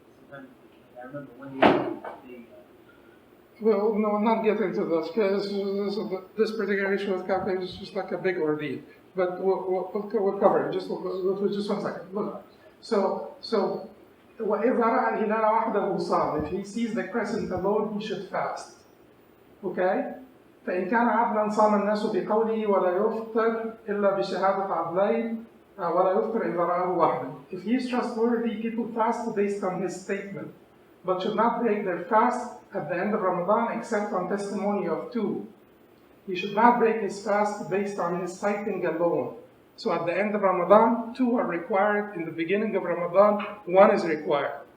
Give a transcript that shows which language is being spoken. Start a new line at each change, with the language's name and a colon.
English: Sometimes I remember one year Well, no, not get into this, because this particular issue with calculation is just like a big ordeal. But we'll cover it. Just just 1 second. Look. So
Arabic: وإذا رأى الهلال وحده صام.
English: If he sees the crescent alone, he should fast. Okay?
Arabic: فإن كان عدلا صام الناس بقوله ولا يفطر إلا بشهادة عدلين ولا يفطر إذا رآه وحده.
English: If he is trustworthy, people fast based on his statement, but should not break their fast at the end of Ramadan except on testimony of 2. He should not break his fast based on his citing alone. So at the end of Ramadan, 2 are required. In the beginning of Ramadan, 1 is required.